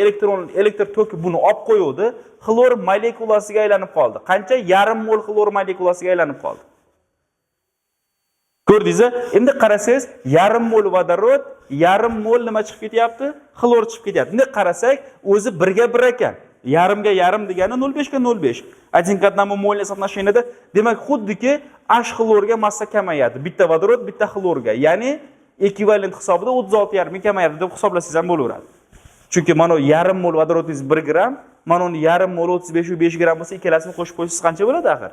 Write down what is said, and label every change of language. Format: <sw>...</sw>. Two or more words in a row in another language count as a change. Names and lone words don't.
<uz>Elektr toki buni olib qo'ydi. Xlor molekulasiga aylanib qoldi. Qancha? Yarim mol xlor molekulasiga aylanib qoldi. Ko'rdingiz-a? Endi qarasangiz, yarim mol vodorod, yarim mol nima chiqib ketyapti? Xlor chiqib ketyapti. Endi qarasak, o'zi 1 ga 1 ekan. Yarimga yarim degani 0,5 ga 0,5.</uz> <ru>1 к 1 molniy соотношениеda,</ru> <uz>demak, xuddiki H xlorga massa kamayadi. Bitta vodorod, bitta xlorga. Ya'ni ekvivalent hisobida 36,5 kamayadi deb hisoblasangiz ham bo'laveradi. Chunki mana yarim mol vodorodingiz 1 gram, mana uni yarim mol 35 gram bo'lsa, ikkalasini qo'shib qo'ysangiz qancha bo'ladi axir?</uz>